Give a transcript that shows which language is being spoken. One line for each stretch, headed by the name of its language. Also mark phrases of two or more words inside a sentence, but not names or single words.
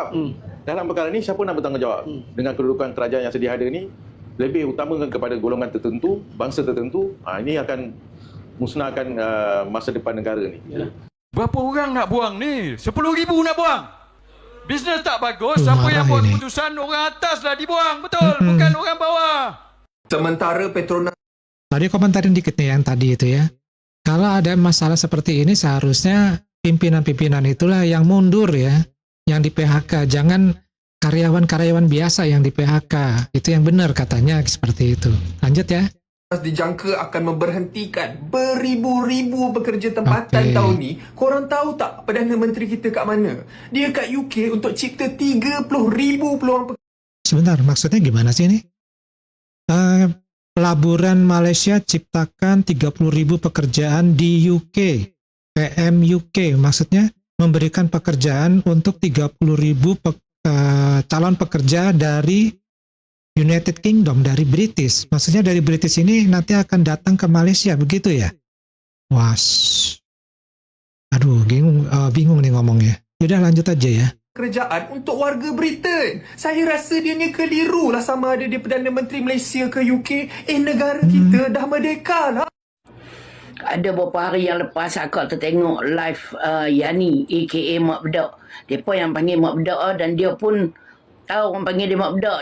Malay: Dalam perkara ini, siapa nak bertanggungjawab? Dengan kedudukan kerajaan yang sedia ada ini, lebih utama kepada golongan tertentu, bangsa tertentu. Ini akan musnahkan masa depan negara ni. Berapa orang nak buang ni? 10,000 nak buang. Bisnes tak bagus, siapa yang buat keputusan? Orang atas lah dibuang, betul? Bukan orang bawah. Sementara Petronas.
Indonesian: Tadi komentarin dikit nih yang tadi itu ya. Kalau ada masalah seperti ini, seharusnya pimpinan-pimpinan itulah yang mundur ya, yang di PHK. Jangan karyawan-karyawan biasa yang di PHK. Itu yang benar katanya seperti itu. Lanjut ya.
Malay: Dijangka akan memberhentikan beribu-ribu pekerja tempatan tahun ni. Korang tahu tak Perdana Menteri kita kat mana? Dia kat UK untuk cipta 30,000 peluang pekerjaan.
Indonesian: Sebentar, maksudnya gimana sih ini? Pelaburan Malaysia ciptakan 30,000 pekerjaan di UK. PM UK, maksudnya memberikan pekerjaan untuk 30,000 calon pekerja dari United Kingdom, dari British. Maksudnya dari British ini nanti akan datang ke Malaysia, begitu ya? Aduh, bingung nih ngomongnya. Yaudah lanjut aja ya.
Malay: Kerajaan untuk warga Britain. Saya rasa dia ni keliru lah sama ada dia Perdana Menteri Malaysia ke UK. Negara kita dah merdeka lah. Ada beberapa hari yang lepas akak tertengok live Yani aka Mak Bedak. Mereka yang panggil Mak Bedak dan dia pun tahu orang panggil dia Mak Bedak.